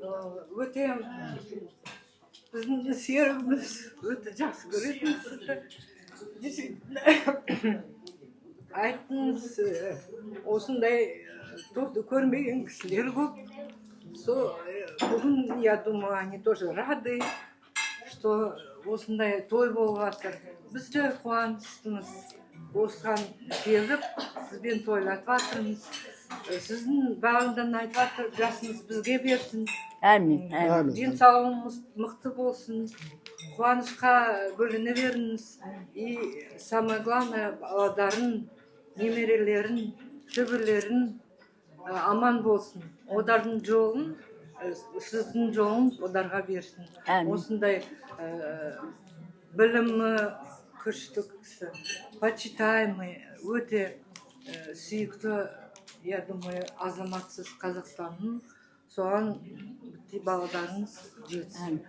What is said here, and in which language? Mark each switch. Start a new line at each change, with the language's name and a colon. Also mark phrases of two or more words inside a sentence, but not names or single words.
Kazakh: Өте біздің серігіміз өте жақсы көретін сізді. Действительно, айттыңыз, осындай тойды көрмеген кісілер көп. Бүгін,
Russian: я думаю, они тоже рады, что
Kazakh: осындай той болып жатыр. Біз де қуаныштымыз. Осыған келіп, сізбен тойлатып жатырмыз. Сіздің бағыңдан айтып жатыр, жасыңыз бізге берсін. Әмин, әмин. Денсаулығыңыз мықты болсын. Қуанышқа бөлене беріңіз.
Russian: И самое главное,
Kazakh: балаларын, немерелерін, шөберелерін аман болсын. Одардың жолын, сіздің жолын одарға берсін. Осындай білімі күшті кісі, почитаемый, өте сүйікті,
Russian: я думаю,
Kazakh: азаматсыз Қазақстанның, соған балаларыңыз жетсін.